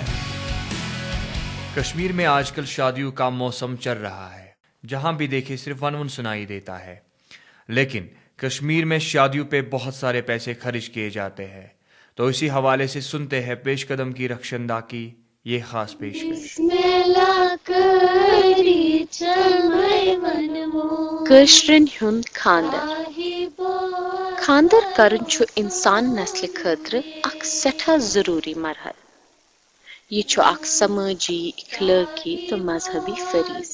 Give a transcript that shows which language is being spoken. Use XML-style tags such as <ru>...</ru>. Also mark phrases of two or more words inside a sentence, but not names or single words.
<ur>کشمیر میں آج کل شادیوں کا موسم چل رہا ہے. جہاں بھی دیکھے صرف ون سنائی دیتا ہے. لیکن کشمیر میں شادیوں پہ بہت سارے پیسے خرچ کیے جاتے ہیں. تو اسی حوالے سے سنتے ہیں پیش قدم کی رخشندہ کی یہ خاص پیشکش.</ur> <ks>کشرن ہند خاندر. خاندر کرن چھُ انسان نسل خاطر اخ سٹھا ضروری مرحل. یہ چھُ اخ سماجی، اخلاقی تو مذہبی فریض.</ks>